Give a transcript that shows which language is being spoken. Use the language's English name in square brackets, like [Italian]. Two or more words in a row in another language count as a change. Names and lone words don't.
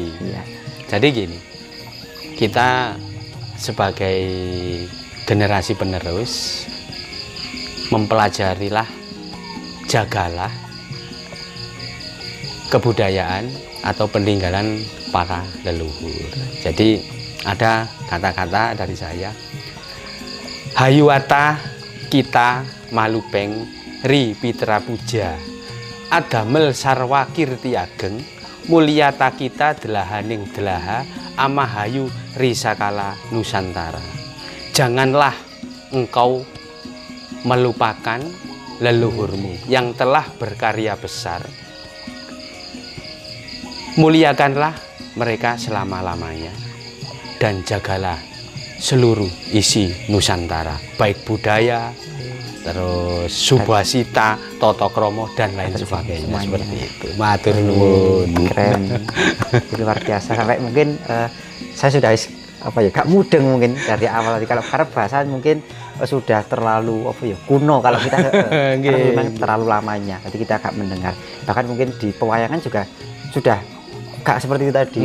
[Indonesian] Jadi gini, kita sebagai generasi penerus mempelajarilah, jagalah kebudayaan atau peninggalan para leluhur. Jadi ada kata-kata dari saya. [Kawi] Hayuwata kita malupeng ri pitra puja adamel sarwa kirti ageng mulyata kita delahaning delaha amahayu risakala Nusantara. [Indonesian] Janganlah engkau melupakan leluhurmu yang telah berkarya besar. Muliakanlah mereka selama-lamanya dan jagalah seluruh isi Nusantara, baik budaya, terus subhasita, tata krama dan lain sebagainya. Seperti itu. [Javanese] Matur nuwun. [Indonesian] Keren. Luar biasa. Sampai mungkin saya sudah gak mudeng mungkin dari awal tadi. Kalau karena bahasa mungkin sudah terlalu kuno kalau kita karena memang terlalu lamanya. Jadi kita agak mendengar. Bahkan mungkin di pewayangan juga sudah gak seperti itu tadi.